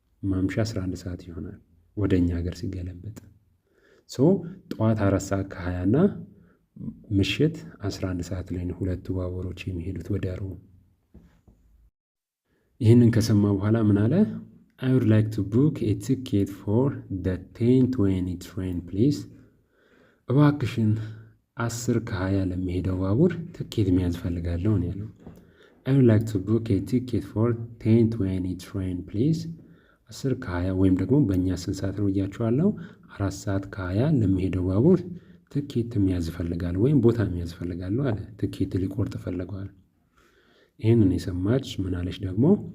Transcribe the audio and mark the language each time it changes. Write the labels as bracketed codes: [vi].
[am] ማምሻ 11 ሰዓት ይሆናል ወደ እኛ ሀገር ሲገለበጥ። ሶ ጠዋት 4 ሰዓት ከ20 እና ምሽት 11 ሰዓት ላይ ነው 2 ባቡሮች የሚሄዱት ወደ ሮም። ይህንን ከሰማ በኋላ ምን አለ? [en] I would like to book a ticket for the 10:20 train please. እባክሽን [am] 10 ከ20 ለሚሄደው ባቡር ትኬት መያዝ እፈልጋለሁ ነው ያለው። I would like to book a ticket for 10:20 train please 10 ከ20 ወይም ደግሞ በእኛ ስንት ሰዓት ነው ብያችኋለሁ? 4 ሰዓት ከ20 ለሚሄደው ባቡር ትኬት መያዝ እፈልጋለሁ ወይም ቦታ መያዝ እፈልጋለሁ አለ። ትኬት ሊቆርጥ ፈልጓል። ይህንን የሰማች ምን አለች ደግሞ?